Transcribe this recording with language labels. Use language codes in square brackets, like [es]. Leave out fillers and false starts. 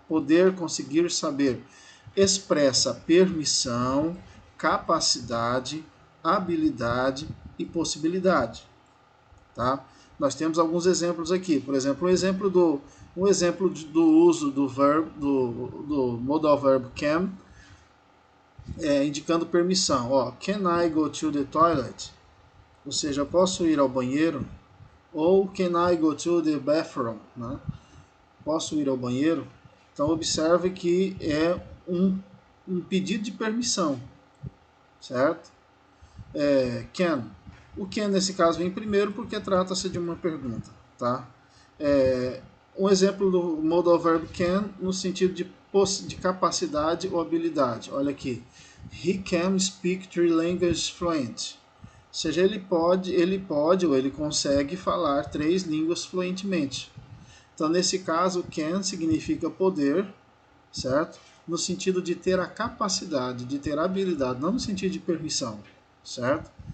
[pt] Poder, conseguir, saber. Expressa permissão, capacidade, habilidade e possibilidade, tá? Nós temos alguns exemplos aqui. Por exemplo, um exemplo do uso do verbo do modal verb can, indicando permissão. Ó, [en] can I go to the toilet? [pt] Ou seja, posso ir ao banheiro? [en] Ou can I go to the bathroom? [pt] Né? Posso ir ao banheiro? Então observe que é um pedido de permissão, certo? Can. O can nesse caso vem primeiro porque trata-se de uma pergunta, tá? Um exemplo do modal verb can no sentido de capacidade ou habilidade. Olha aqui. [en] He can speak 3 languages fluent. [pt] Ou seja, ele pode ou ele consegue falar 3 línguas fluentemente. Então, nesse caso, can significa poder, certo? No sentido de ter a capacidade, de ter a habilidade, não no sentido de permissão, certo?